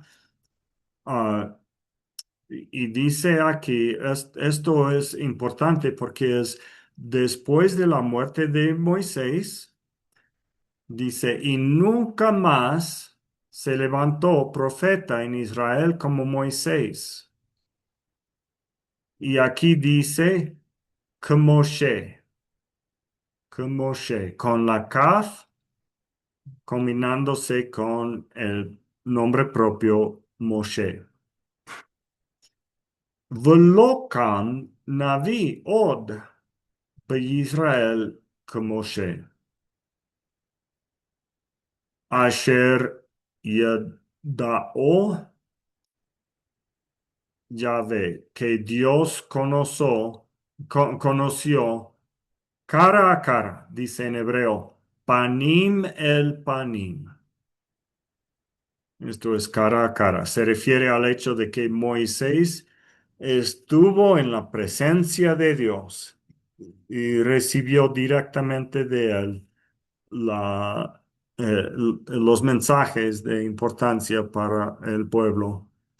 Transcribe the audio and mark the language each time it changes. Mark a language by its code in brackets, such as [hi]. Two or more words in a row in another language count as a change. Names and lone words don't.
[es] Ah, y dice aquí, esto es importante porque es después de la muerte de Moisés, dice, y nunca más se levantó profeta en Israel como Moisés. Y aquí dice, que Moshe, con la kaf combinándose con el nombre propio Moshe. [he] ולא קם נביא עוד בישראל כמשה אשר ידעו יהוה, [es] que Dios conoció cara a cara, dice en hebreo, [he] פנים אל פנים. [es] Esto es cara a cara. Se refiere al hecho de que Moisés estuvo en la presencia de Dios y recibió directamente de él los mensajes de importancia para el pueblo.